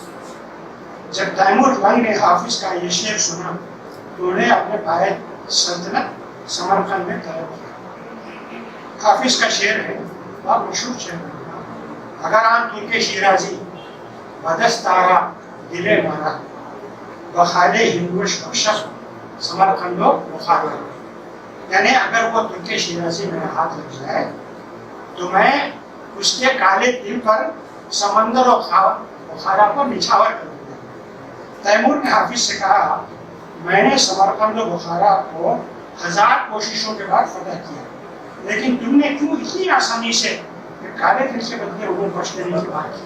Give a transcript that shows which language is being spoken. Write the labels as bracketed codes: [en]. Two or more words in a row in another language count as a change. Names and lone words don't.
[ur] جب تیمور لنگ نے حافظ کا یہ شعر سنا تو انہیں اپنے باعث سلطنت سمرقند میں طلب کیا۔ حافظ کا شعر ہے، بہت مشہور شعر ہے، [fa] اگر آن ترک شیرازی بدستارا دل مارا بخالے ہندوش بخشق سمرقند و بخارا، [ur] یعنی اگر وہ ترک شیرازی میرے ہاتھ لگ جائے تو میں اس کے کالے دل پر سمندر و بخارا کو نچھاور کر دوں گا۔ تیمور نے حافظ سے کہا، میں نے سمرقند و بخارا کو 1000 کوششوں کے بعد فتح کیا، لیکن تم نے کیوں اتنی آسانی سے کالے دل سے بدلے انہیں بخش دینے کی بات کی؟